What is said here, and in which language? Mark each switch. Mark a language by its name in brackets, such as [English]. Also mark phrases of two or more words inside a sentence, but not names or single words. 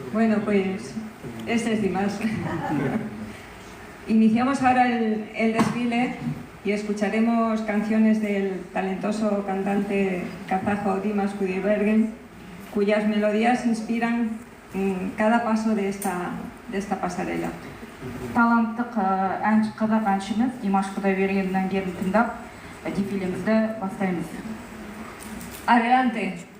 [Spanish] Bueno, pues este es Dimas. Iniciamos ahora el desfile y escucharemos canciones del talentoso cantante kazajo Dimas Kudaibergen, cuyas melodías inspiran cada paso de esta pasarela. [Kazakh] Таланттық қазақ әншіміз Димаш Құдайбергеннің әндерін тыңдап, дефилемізді бастаймыз. [Spanish] Adelante.